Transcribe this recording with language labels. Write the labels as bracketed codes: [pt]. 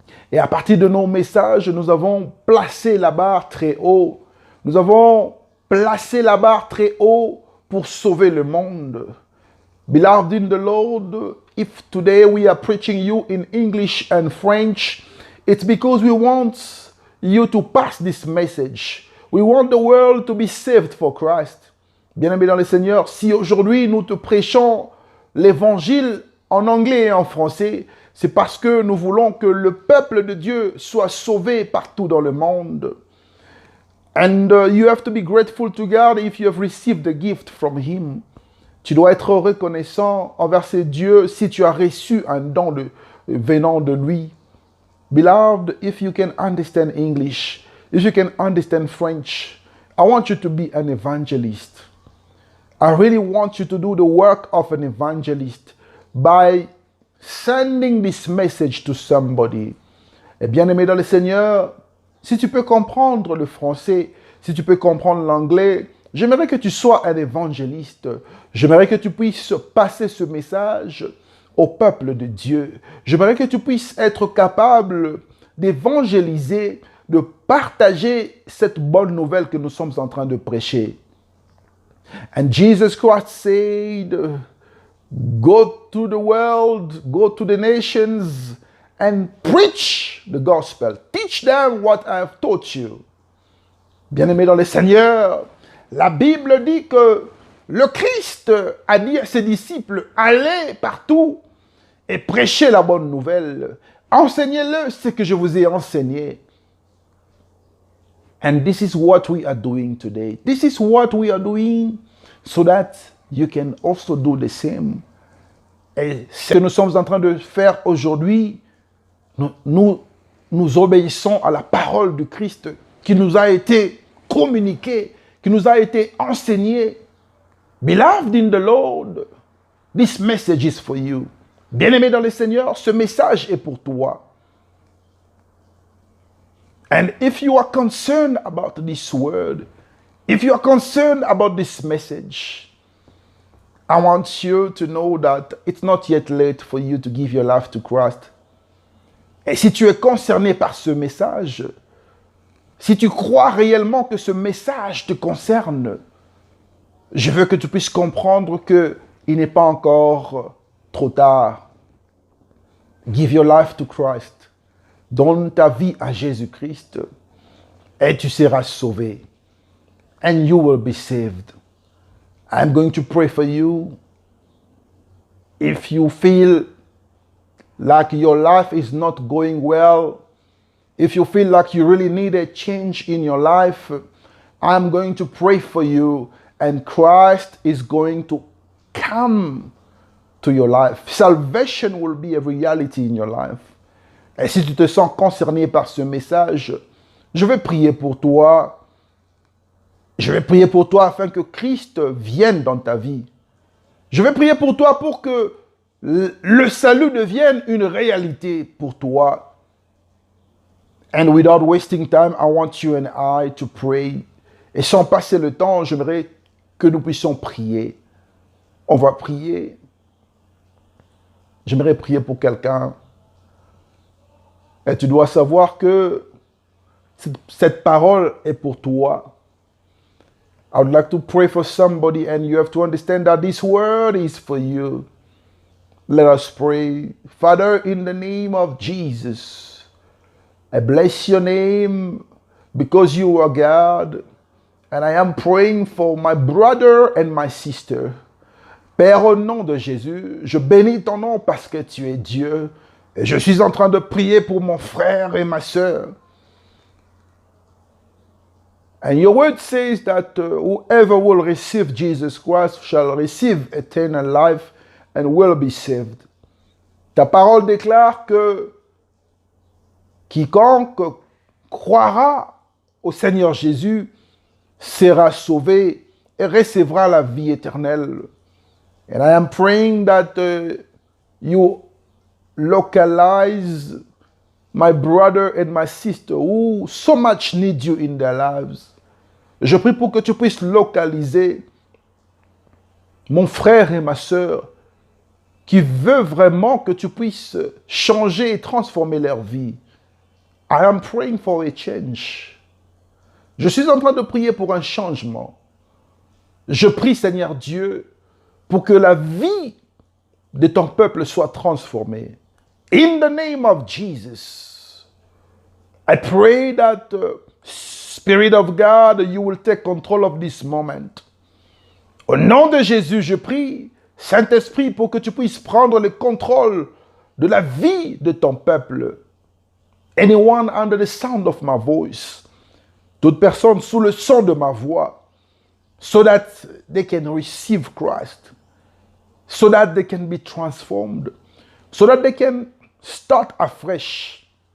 [fr] Et à partir de nos messages, nous avons placé la barre très haut. Nous avons placé la barre très haut pour sauver le monde. [en] Beloved in the Lord, if today we are preaching you in English and French, it's because we want you to pass this message. We want the world to be saved for Christ. [fr] Bien-aimé dans le Seigneur, si aujourd'hui nous te prêchons l'évangile en anglais et en français, c'est parce que nous voulons que le peuple de Dieu soit sauvé partout dans le monde. [en] And you have to be grateful to God if you have received the gift from Him. [fr] Tu dois être reconnaissant envers ce Dieu si tu as reçu un don venant de lui. [en] Beloved, if you can understand English, if you can understand French, I want you to be an evangelist. I really want you to do the work of an evangelist by sending this message to somebody. [fr] Et bien-aimé dans le Seigneur, si tu peux comprendre le français, si tu peux comprendre l'anglais, j'aimerais que tu sois un évangéliste. J'aimerais que tu puisses passer ce message au peuple de Dieu. J'aimerais que tu puisses être capable d'évangéliser, de partager cette bonne nouvelle que nous sommes en train de prêcher. [en] And Jesus Christ said, go to the world, go to the nations and preach the gospel. Teach them what I have taught you. [fr] Bien-aimés dans le Seigneur, la Bible dit que le Christ a dit à ses disciples, allez partout et prêchez la bonne nouvelle. Enseignez-le ce que je vous ai enseigné. [en] And this is what we are doing today. This is what we are doing so that you can also do the same. [fr] Et ce que nous sommes en train de faire aujourd'hui, nous obéissons à la parole du Christ qui nous a été communiquée, qui nous a été enseignée. [en] Beloved in the Lord, this message is for you. [fr] Bien-aimé dans le Seigneur, ce message est pour toi. [en] And if you are concerned about this word, if you are concerned about this message, I want you to know that it's not yet late for you to give your life to Christ. [fr] Et si tu es concerné par ce message, si tu crois réellement que ce message te concerne, je veux que tu puisses comprendre qu'il n'est pas encore trop tard. [en] Give your life to Christ. [fr] Donne ta vie à Jésus-Christ et tu seras sauvé. [en] And you will be saved. I'm going to pray for you. If you feel like your life is not going well, if you feel like you really need a change in your life, I'm going to pray for you and Christ is going to come to your life. Salvation will be a reality in your life. [fr] Et si tu te sens concerné par ce message, je vais prier pour toi. Je vais prier pour toi afin que Christ vienne dans ta vie. Je vais prier pour toi pour que le salut devienne une réalité pour toi. [en] And without wasting time, I want you and I to pray. [fr] Et sans passer le temps, j'aimerais que nous puissions prier. On va prier. J'aimerais prier pour quelqu'un. Et tu dois savoir que cette parole est pour toi. [en] I would like to pray for somebody and you have to understand that this word is for you. Let us pray. Father, in the name of Jesus, I bless your name because you are God. And I am praying for my brother and my sister. [fr] Père, au nom de Jésus, je bénis ton nom parce que tu es Dieu. Et je suis en train de prier pour mon frère et ma sœur. [en] And your word says that whoever will receive Jesus Christ shall receive eternal life and will be saved. [fr] Ta parole déclare que quiconque croira au Seigneur Jésus sera sauvé et recevra la vie éternelle. [en] And I am praying that you localize my brother and my sister who so much need you in their lives. [fr] Je prie pour que tu puisses localiser mon frère et ma sœur qui veut vraiment que tu puisses changer et transformer leur vie. [en] I am praying for a change. [fr] Je suis en train de prier pour un changement. Je prie, Seigneur Dieu, pour que la vie de ton peuple soit transformée. [en] In the name of Jesus, I pray that Spirit of God, you will take control of this moment. [fr] Au nom de Jésus, je prie, Saint-Esprit, pour que tu puisses prendre le contrôle de la vie de ton peuple. [en] Anyone under the sound of my voice, [fr] toute personne sous le son de ma voix, [en] so that they can receive Christ, so that they can be transformed, so that they can start afresh.